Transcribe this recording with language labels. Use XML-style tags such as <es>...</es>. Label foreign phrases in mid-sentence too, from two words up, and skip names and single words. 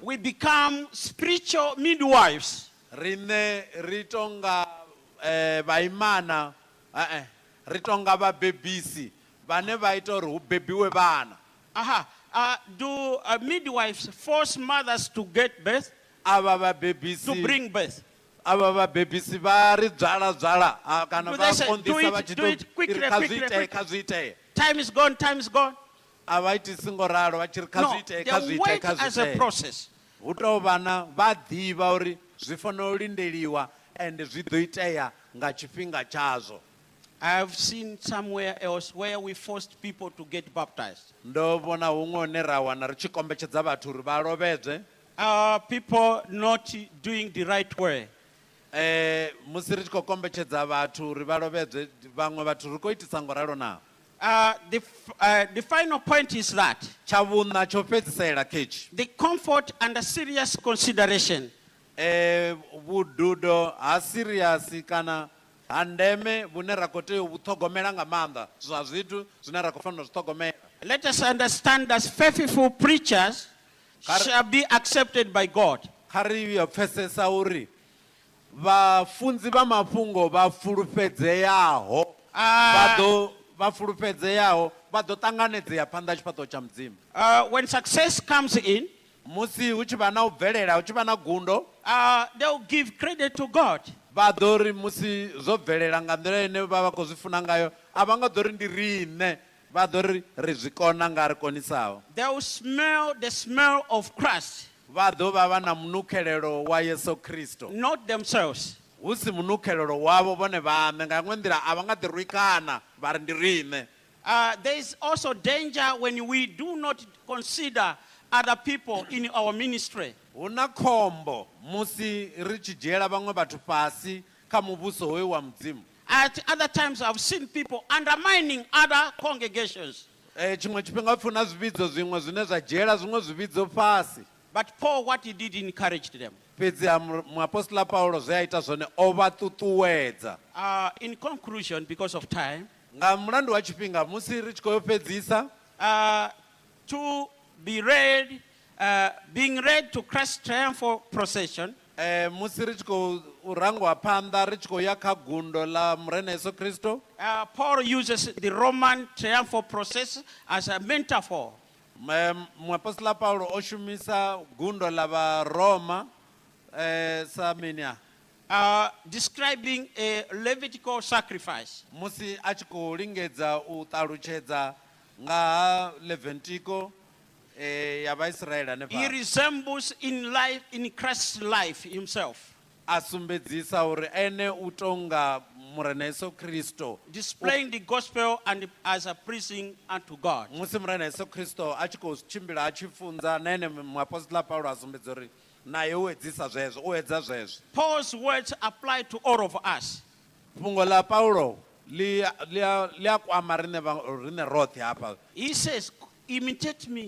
<en>We become spiritual midwives.</en> <ve>Riṋe ri tonga vhaimana, ri tonga vhabebisi vhane vha ita uri hu bebiwe vhana.</ve> <en>Do midwives force mothers to get birth,</en> <ve>Ava</ve> <en>to</en> <ve>vhabebisi,</ve> <en>bring birth?</en> <ve>ava vhabebisi vha ri dzwala kana</ve> <en>Do</en> <ve>vha</ve> <en>they say,</en> <ve>konḓisa vha tshi</ve> <en>do it quickly,</en> <ve>tou kha</ve> <en>quickly,</en> <ve>zwi</ve> <en>quickly.</en> <ve>itee, kha zwi itee.</ve> <en>Time is gone, time is gone.</en> <ve>A vha itisi ngo ralo vha tshi ri kha</ve> <en>No,</en> <ve>zwi itee,</ve> <en>they</en> <ve>kha zwi itee,</ve> <en>wait</en> <ve>kha</ve> <en>as a</en> <ve>zwi itee.</ve> <en>process.</en> <ve>Hu tou vhana vha ḓivha uri zwi fanela u lindeliwa and zwi ḓo itea nga tshifhinga tshazwo.</ve> <en>I've seen somewhere else where we forced people to get baptized.</en> <ve>Ndo vhona huṅwe hune ra wana ri tshi kombetshedza vhathu uri vha lovhedzwe.</ve> <en>People not doing the right way.</en> <ve>Musi ri tshi khou kombetshedza vhathu uri vha lovhedzwe, vhaṅwe vhathu ri khou itisa ngo ralo na.</ve> <en>The final point is that</en> <ve>Tsha vhuṋa tsho fhedzisela khetshi.</ve> <en>the comfort and the serious consideration</en> <ve>Vhududo ha serious kana ha ndeme vhune ra khou tea u vhuṱhogomela nga maanḓa zwa zwithu zwine ra khou fanela u zwi ṱhogomela.</ve> <en>let us understand that faithful preachers shall be accepted by God.</en> <ve>Kha ri pfesesa uri vhafunzi vha mafhungo vha fulufhedzeaho vha fulufhedzeaho vha ḓo ṱanganedzea phanḓa tshifhaṱuwo tsha mudzimu.</ve> <en>When success comes in,</en> <ve>Musi hu tshi vha na u bvelela, hu tshi vha na gundo,</ve> <en>they'll give credit to God.</en> <ve>vha ḓo ri musi zwo bvelela nga nḓila ine vha vha khou zwi funa ngayo a vha nga ḓo ri ndi riṋe vha ḓo ri ri zwi kona nga ri konisaho.</ve> <en>They will smell the smell of Christ,</en> <ve>vha ḓo vha vha na munukhelelo wa Yesu Kristo,</ve> <en>not themselves.</en> <ve>hu si munukhelelo wavho vhone vhaṋe. Nga iṅwe nḓila a vha nga ḓi rwikana vha ri ndi riṋe.</ve> <en>There is also danger when we do not consider other people in our ministry.</en> <ve>Hu na khombo musi ri tshi dzhiela vhaṅwe vhathu fhasi kha muvhuso hoyu wa mudzimu.</ve> <en>At other times, I've seen people undermining other congregations.</en> <ve>Tshiṅwe tshifhinga pfhi na zwividzo zwiṅwe zwine zwa dzhiela zwiṅwe zwividzo fhasi.</ve> <en>But Paul, what he did, encouraged them.</en> <ve>Fhedziha muapostola Paulo zwe a ita zwone o vha ṱuṱuwedza.</ve> <en>In conclusion, because of time,</en> <ve>Nga mulandu wa tshifhinga musi ri tshi khou fhedzisa,</ve> <en>to be read, being read to Christ's triumphal procession,</en> <ve>musi ri tshi khou rangiwa phanḓa ri tshi khou ya kha gundo ḽa murena Yesu Kristo,</ve> <en>Paul uses the Roman triumphal process as a metaphor.</en> <ve>muapostola Paulo o shumisa gundo ḽa vharoma sa mini</ve> <en>Describing a Levitical sacrifice.</en> <ve>musi a tshi khou lingedza u ṱalutshedza nga ha Levitico ya Vaisrael ane</ve> <en>He resembles in Christ's life himself,</en> <ve>a sumbedzisa uri ene u tonga murena Yesu Kristo,</ve> <en>displaying the gospel and as a pleasing unto God.</en> <ve>musi murena Yesu Kristo a tshi khou tshimbila a tshi funza na ene muapostola Paulo a sumbedza uri naye u edzisa zwezwo, u edza zwezwo.</ve> <en>Paul's words apply to all of us.</en> <ve>Fhungo ḽa Paulo ḽi a kwama riṋe roṱhe hafha.</ve> <en>He says, imitate me</en>